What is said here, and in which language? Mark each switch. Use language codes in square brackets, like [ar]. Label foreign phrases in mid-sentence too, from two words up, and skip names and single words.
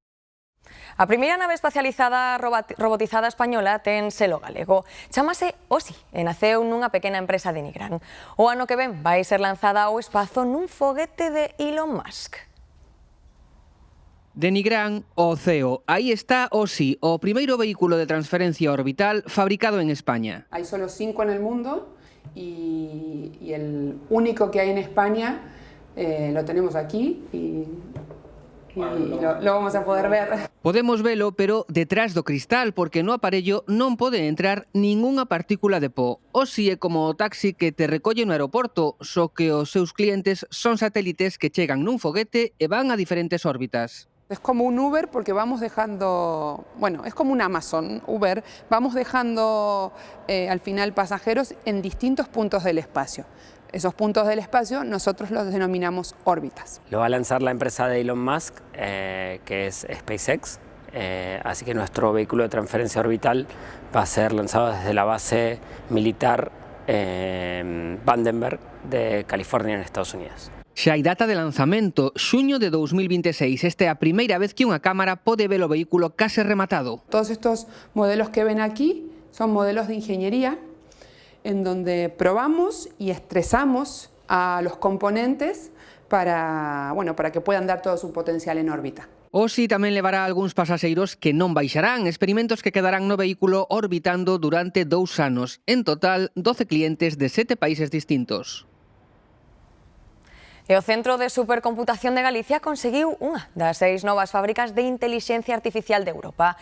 [gl] A primeira nave espacializada robotizada española ten selo galego. Chámase OSI e naceu nunha pequena empresa de Nigrán. O ano que ven vai ser lanzada ao espazo nun foguete de Elon Musk. De Nigrán ao ceo, aí está OSI, o primeiro vehículo de transferencia orbital fabricado en España. [es] Hay solo 5 en el mundo y el único que hay en España lo tenemos aquí y lo vamos a poder ver. [gl] Podemos velo, pero detrás do cristal, porque no aparello non pode entrar ningunha partícula de pó. OSI é como o taxi que te recolle no aeroporto, só que os seus clientes son satélites que chegan nun foguete e van a diferentes órbitas. [es] Es como un Uber porque vamos dejando, bueno, es como un Amazon, Uber, vamos dejando al final pasajeros en distintos puntos del espacio. Esos puntos del espacio nosotros los denominamos órbitas. Lo va a lanzar la empresa de Elon Musk, que es SpaceX, así que nuestro vehículo de transferencia orbital va a ser lanzado desde la base militar Vandenberg de California en Estados Unidos. [gl] Xa hai data de lanzamento, xuño de 2026. Esta é a primeira vez que unha cámara pode ver o vehículo case rematado. [es] Todos estos modelos que ven aquí son modelos de ingeniería en donde probamos y estresamos a los componentes para que puedan dar todo su potencial en órbita. [gl] OSI tamén levará a algúns pasaxeiros que non baixarán, experimentos que quedarán no vehículo orbitando durante 2 anos. En total, 12 clientes de 7 países distintos. E o Centro de Supercomputación de Galicia conseguiu unha das 6 novas fábricas de intelixencia artificial de Europa.